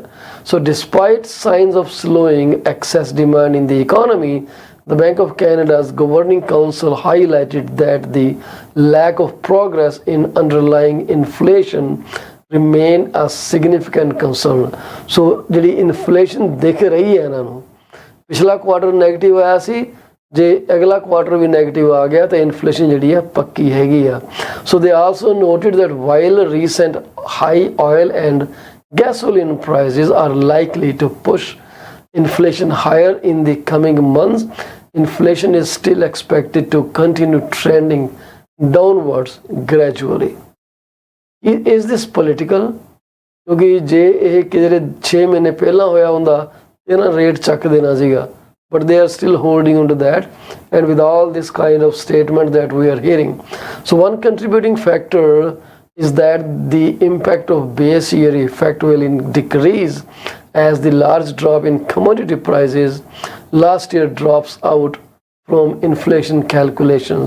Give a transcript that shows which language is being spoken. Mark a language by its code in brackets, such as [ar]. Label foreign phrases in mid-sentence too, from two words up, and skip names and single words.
[en] So despite signs of slowing excess demand in the economy, the Bank of Canada's Governing Council highlighted that the lack of progress in underlying inflation remain a significant concern. [pa] So ਜਿਹੜੀ inflation [hi] दिख रही है [pa] ਇਹਨਾਂ ਨੂੰ, ਪਿਛਲਾ [en] quarter negative [pa] ਆਇਆ ਸੀ, ਜੇ ਅਗਲਾ ਕੁਆਟਰ ਵੀ ਨੈਗੇਟਿਵ ਆ ਗਿਆ ਤਾਂ ਇਨਫਲੇਸ਼ਨ ਜਿਹੜੀ ਹੈ ਪੱਕੀ ਹੈਗੀ ਆ. [en] So they also noted that while recent high oil and gasoline prices are likely to push inflation higher in the coming months, inflation is still expected to continue trending downwards gradually. Is this political? [pa] ਕਿਉਂਕਿ ਜੇ ਇਹ ਕਿਤੇ 6 ਮਹੀਨੇ ਪਹਿਲਾਂ ਹੋਇਆ ਹੁੰਦਾ ਇਹਨਾਂ ਰੇਟ ਚੱਕ ਦੇਣਾ ਸੀਗਾ, [en] but they are still holding on to that, and with all this kind of statement that we are hearing. So one contributing factor is that the impact of base year effect will decrease as the large drop in commodity prices last year drops out from inflation calculations.